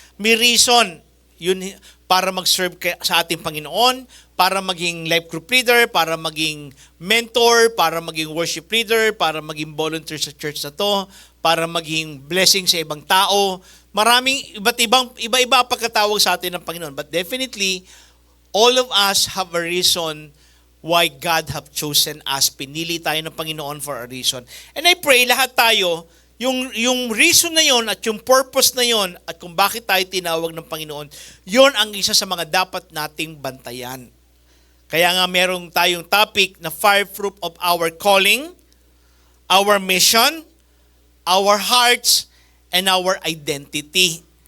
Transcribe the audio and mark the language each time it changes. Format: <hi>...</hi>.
<tl>May reason. Yun, para mag-serve sa ating Panginoon, para maging life group leader, para maging mentor, para maging worship leader, para maging volunteer sa church na to, para maging blessing sa ibang tao. Maraming iba-iba pagkatawag sa atin ng Panginoon.</tl> <en>But definitely, all of us have a reason why God have chosen us.</en> <tl>Pinili tayo ng Panginoon</tl> <en>for a reason. And I pray</en> <tl>lahat tayo, yung reason na yon at yung purpose na yon at kung bakit tayo tinawag ng Panginoon, yon ang isa sa mga dapat nating bantayan. Kaya nga merong tayong topic na</tl> <en>fireproof of our calling, our mission, our hearts, and our identity.</en>